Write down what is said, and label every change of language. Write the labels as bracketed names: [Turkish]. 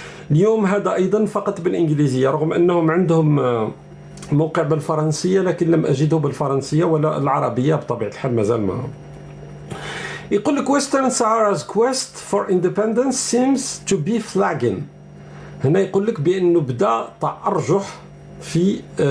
[Arabic] اليوم هذا أيضا فقط بالإنجليزية، رغم أنهم عندهم موقع بالفرنسية لكن لم أجده بالفرنسية ولا العربية بطبيعة الحال مازال ما. يقول لك [English] Western Sahara's quest for independence seems to be flagging. [Arabic] هنا يقول لك بأنه بدأ تأرجح في